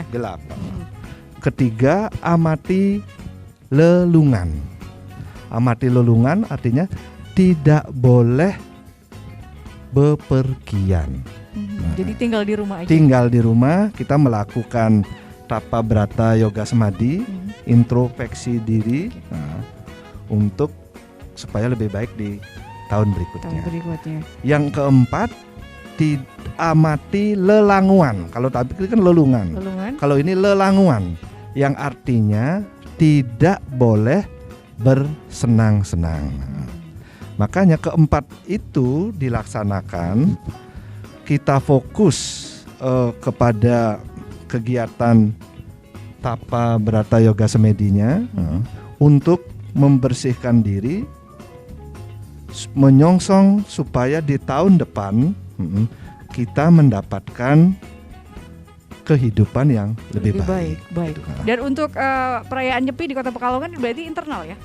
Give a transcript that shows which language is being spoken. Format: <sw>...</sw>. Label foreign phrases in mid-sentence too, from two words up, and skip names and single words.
<id>Gelap. Ketiga amati lelungan. Amati lelungan artinya tidak boleh bepergian. Jadi tinggal di rumah aja. Tinggal di rumah, kita melakukan tapa brata yoga semadi, introspeksi diri, untuk supaya lebih baik di tahun berikutnya. Yang keempat, amati lelanguan. Kalau tadi kan lelungan. Kalau ini lelanguan, yang artinya tidak boleh bersenang-senang. Makanya keempat itu dilaksanakan, kita fokus kepada kegiatan tapa brata yoga semedinya untuk membersihkan diri, menyongsong supaya di tahun depan kita mendapatkan kehidupan yang lebih baik. Gitu. Dan untuk perayaan Nyepi di Kota Pekalongan berarti internal ya?</id>